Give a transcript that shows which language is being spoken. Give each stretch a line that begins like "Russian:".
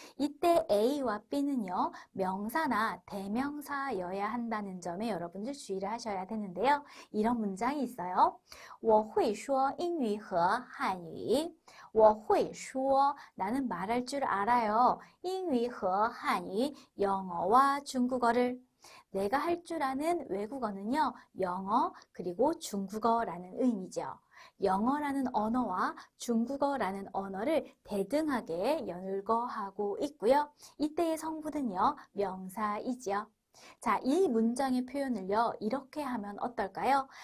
Korean: 이때 A와 B는요, 명사나 대명사여야 한다는 점에 여러분들 주의를 하셔야 되는데요. 이런 문장이 있어요.
Chinese: 我会说英语和汉语. 我会说
Korean: 나는 말할 줄 알아요.
Chinese: 英语和汉语
Korean: 영어와 중국어를. 내가 할 줄 아는 외국어는요, 영어 그리고 중국어라는 의미죠. 영어라는 언어와 중국어라는 언어를 대등하게 연결하고 있고요. 이때의 성분은요, 명사이죠. 자, 이 문장의 표현을요, 이렇게 하면 어떨까요?